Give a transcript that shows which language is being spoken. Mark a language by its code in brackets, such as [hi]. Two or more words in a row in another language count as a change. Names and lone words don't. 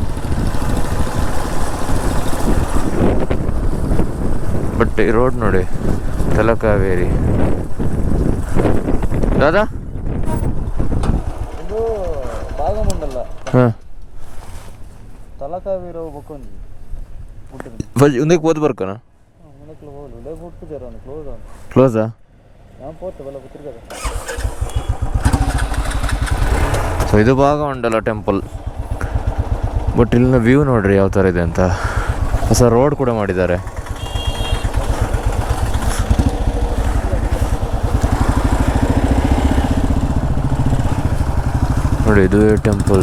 [kn] ಬಟ್ ಈ ರೋಡ್ ನೋಡಿ, ತಲಕಾವೇರಿ. ದಾದಾ ಇದು ಭಾಗಮಂಡಲ. ಹಾಂ, ತಲಕಾವೇರಿ ಹೋಗ್ಬೇಕು ఉందకి పోతే బరకనా క్లోజా? ಸೊ ಇದು ಭಾಗಮಂಡಲ ಟೆಂಪಲ್. ಬಟ್ ಇಲ್ಲಿನ ವ್ಯೂ ನೋಡ್ರಿ ಯಾವ ಥರ ಇದೆ ಅಂತ. ಹೊಸ ರೋಡ್ ಕೂಡ ಮಾಡಿದ್ದಾರೆ. ನೋಡಿ, ಇದು ಟೆಂಪಲ್.